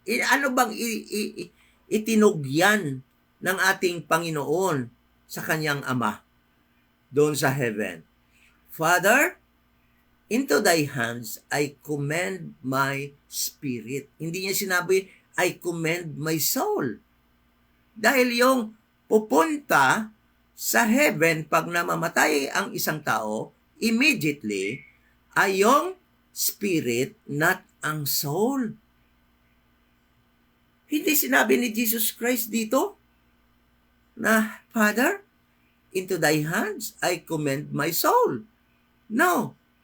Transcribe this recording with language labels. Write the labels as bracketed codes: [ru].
[tl] Ano bang itinugyan ng ating Panginoon sa kanyang Ama doon sa heaven? [en] Father, into thy hands I commend my spirit. [tl] Hindi niya sinabi, [en] I commend my soul. [tl] Dahil yung pupunta sa heaven pag namamatay ang isang tao, immediately ay yung spirit, not ang soul. Hindi sinabi ni Jesus Christ dito na, [en] Father, into thy hands I commend my soul. No.